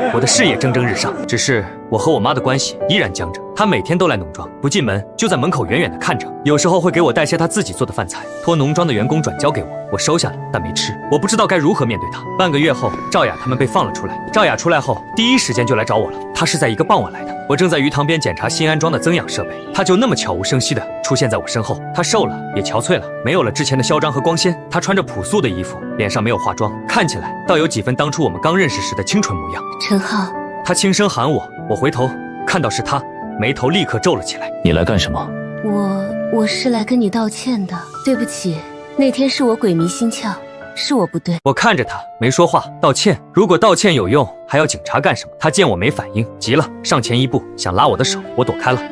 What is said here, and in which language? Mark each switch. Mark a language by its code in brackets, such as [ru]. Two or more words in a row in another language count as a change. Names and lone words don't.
[zh] 我的事業蒸蒸日上，只是我和我媽的關係依然僵着。她每天都來農莊，不進門就在門口遠遠地看着，有時候會給我帶些她自己做的飯菜，托農莊的員工轉交給我，我收下了，但沒吃。我不知道該如何面對她。半個月後，趙雅他們被放了出來。趙雅出來後，第一時間就來找我了。她是在一個傍晚來的，我正在魚塘邊檢查新安裝的增氧設備，她就那麼悄無聲息地出現在我身後。她瘦了，也憔悴了，沒有了之前的囂張和光鮮。她穿着樸素的衣服，臉上沒有化妝，看起來倒有幾分當初我們剛認識時的清純模樣。陳浩，她輕聲喊我，我回頭看到是她，眉頭立刻皺了起來。你來幹什麼？我是來跟你道歉的，對不起，那天是我鬼迷心竅，是我不對。我看着他沒說話。道歉？如果道歉有用，還要警察幹什麼？他見我沒反應，急了，上前一步想拉我的手，我躲開了。